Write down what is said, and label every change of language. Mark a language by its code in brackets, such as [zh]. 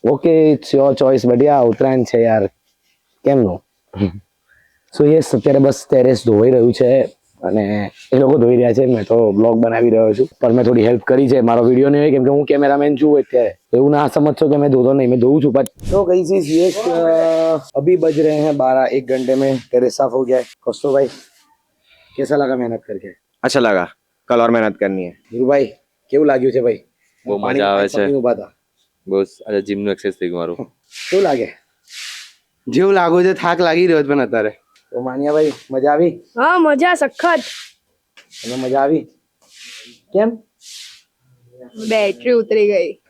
[en] okay, it's your choice, but ya [gu] ઉત્તરાયણ છે યાર, કેમ નો. સો યસ, અત્યારે બસ ટેરેસ ધોવાઈ રહ્યું છે અને એ લોકો ધોઈ રહ્યા છે. મેં તો બ્લોગ બનાવી રહ્યો છું, પણ મેં થોડી હેલ્પ કરી છે. મારો વિડીયો નહીં હોય કેમ કે હું કેમેરામેન છું. અત્યારે એવું ના સમજશો કે મેં ધોતો નહીં, મેં ધોઉં છું. [hi] तो कैसी सी अभी बज रहे हैं 12, 1 घंटे में टेरेस साफ हो गया है. कौस्तुभ भाई कैसा लगा मेहनत करके? अच्छा लगा, कल और मेहनत करनी है. [gu] ધ્રુવ ભાઈ કેવું લાગ્યું છે ભાઈ? બહુ મજા આવે છે. ઉભા હતા બસ આજે જીમ નું એક્સરસાઇઝ થઈ ગયું મારું. કેવું લાગે? જેવું લાગુ છે થાક લાગી રહ્યો છે પણ અત્યારે. તો માનિયા ભાઈ મજા આવી? હા મજા સખત. તમને મજા આવી? કેમ? બેટરી ઉતરી ગઈ.